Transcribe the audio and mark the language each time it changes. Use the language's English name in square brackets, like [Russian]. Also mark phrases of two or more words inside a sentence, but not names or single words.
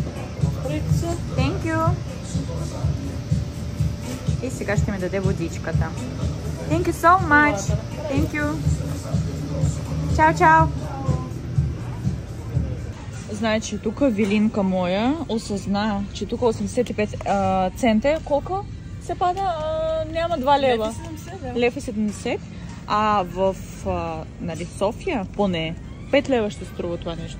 [English] Thank you. [Bulgarian] И сега ще ми даде водичката. [English] Thank you so much. Thank you. [Bulgarian] Чао, чао. Значи, тук Вилинка моя осъзна, че тук 85 цента, колко се пада? Няма 2 лева. Лев и 70. А в нали, София поне 5 лева ще струва това нещо.